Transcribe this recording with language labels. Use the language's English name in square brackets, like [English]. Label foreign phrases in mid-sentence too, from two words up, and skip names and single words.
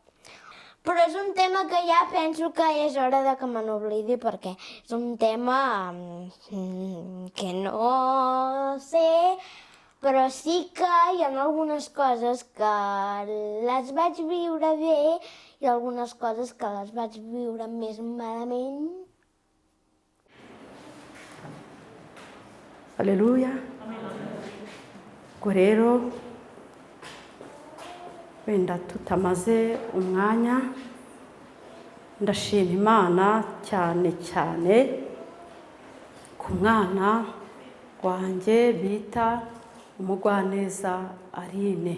[Catalan] Però és un tema que ja penso que és hora de que me n'oblidi perquè és un tema que no sé, però sí que hi ha algunes coses que les vaig viure bé i algunes coses que les vaig viure més malament. [Kinyarwanda] Haleluya. Ubwo rero wenda tutamaze umwanya, ndashima Imana cyane cyane ku mwana wanjye bita Umugwaneza Aline.